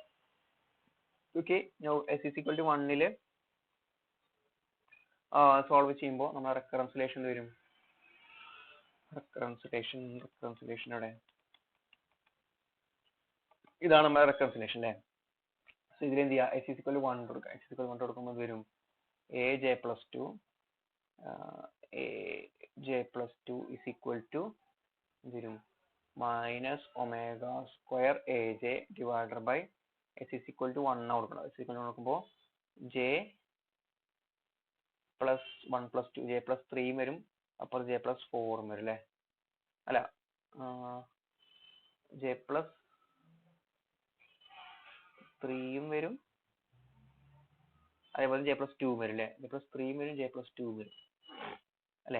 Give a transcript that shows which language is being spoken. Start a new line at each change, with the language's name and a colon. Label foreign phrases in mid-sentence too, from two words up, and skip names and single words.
Malayalam: ഓക്കെ,
English: s is equal to 1 solve
Malayalam: ചെയ്യുമ്പോൾ നമ്മുടെ റെക്കറൻസിലേഷൻ വരും. റെക്കറൻസിലേഷൻ അവിടെ ഇതാണ് നമ്മുടെ റെക്കറൻസിലേഷൻ അല്ലേ. സോ ഇതിൽ എന്ത് ചെയ്യുക,
English: s is equal to 1
Malayalam: കൊടുക്കുക.
English: s is equal to 1
Malayalam: കൊടുക്കുമ്പോൾ വരും
English: aj plus 2 is equal to വരും minus omega square aj divided by s is equal to 1 കൊടുക്കണം. s equal to 1 കൊടുക്കുമ്പോൾ j plus 1 plus 2 j plus 3
Malayalam: വരും, അപ്പോൾ
English: j plus 4
Malayalam: വരും അല്ലേ, അല്ല
English: j plus 3
Malayalam: വരും, അതേപോലെ
English: j plus 2
Malayalam: വരും അല്ലേ,
English: j plus 3 വരും, j plus 2
Malayalam: വരും അല്ലേ.